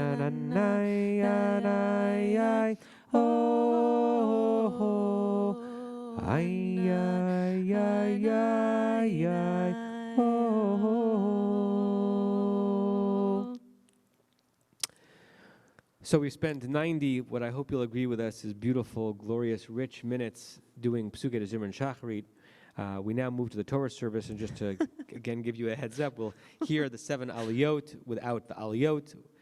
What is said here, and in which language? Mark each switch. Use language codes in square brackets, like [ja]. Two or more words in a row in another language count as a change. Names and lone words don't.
[en] Anai, anai, ai, oh, ay, ay, ay, ay, ay, oh. So we spent 90, what I hope you'll agree with us is beautiful, glorious, rich minutes doing Psukei de Zimra and Shacharit. We now move to the Torah service, and just to again give you a heads up, we'll hear the 7 Aliyot without the Aliyot.